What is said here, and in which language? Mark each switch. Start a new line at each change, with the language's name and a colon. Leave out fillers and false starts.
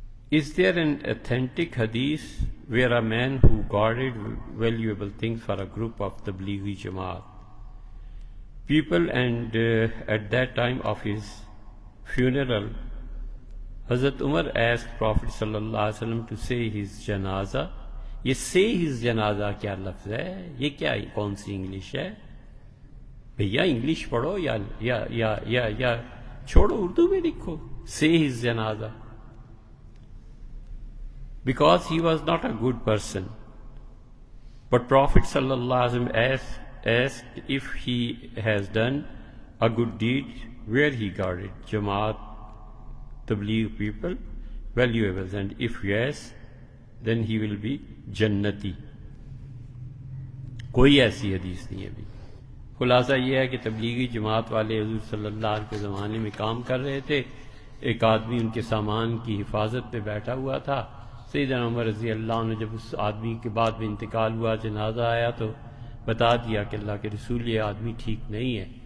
English: Is there an authentic hadith where a man who guarded valuable things for a group of Tablighi Jamaat people and at that time of his funeral Hazrat Umar asked Prophet sallallahu alaihi wasallam to say his janaza.
Urdu: یہ
English: say his janaza
Urdu: کیا لفظ ہے؟ یہ کیا کون سی English ہے بھیا؟ English پڑھو یا چھوڑو اردو میں لکھو.
English: say his janaza because he was not a good person. But Prophet sallallahu alaihi wasallam asked if he has done a good deed where he guarded Jamaat, Tabligh people, valuables, and if yes, then he will be Jannati.
Urdu: کوئی ایسی حدیث نہیں ہے ابھی. خلاصہ یہ ہے کہ تبلیغی جماعت والے حضور صلی اللہ علیہ وسلم کے زمانے میں کام کر رہے تھے. ایک آدمی ان کے سامان کی حفاظت پہ بیٹھا ہوا تھا. سیدنا عمر رضی اللہ عنہ جب اس آدمی کے بعد میں انتقال ہوا، جنازہ آیا تو بتا دیا کہ اللہ کے رسول یہ آدمی ٹھیک نہیں ہے.